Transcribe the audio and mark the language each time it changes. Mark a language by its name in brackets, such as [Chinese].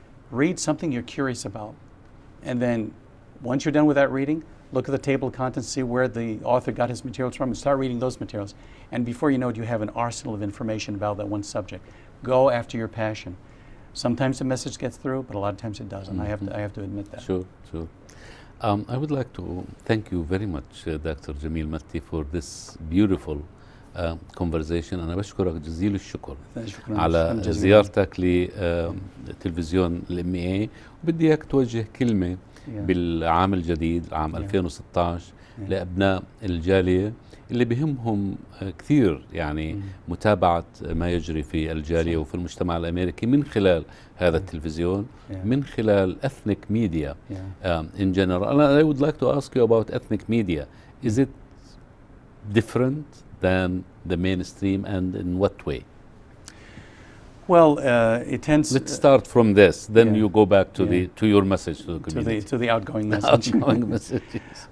[English] Read something you're curious about. And then once you're done with that reading, look at the table of contents, see where the author got his materials from, and start reading those materials. And before you know it, you have an arsenal of information about that one subject. Go after your passion. Sometimes the message gets through, but a lot of times it doesn't. I have to admit that. Sure. I would like to thank you very much, Dr. Jemil Metti, for this beautiful conversation. [Arabic] أنا بشكرك جزيل الشكر على زيارتك لتلفزيون MEA، وبدي إياك توجه كلمة بالعام الجديد عام 2016 لأبناء الجالية اللي بهمهم كثير يعني متابعة ما يجري في الجالية وفي المجتمع الأمريكي من خلال هذا التلفزيون، من خلال [English] ethnic media in general. I would like to ask you about ethnic media. Is it different than the mainstream, and in what way? Well, it tends. Let's start from this. Then you go back to to your message to the community. To the outgoing message. Outgoing messages.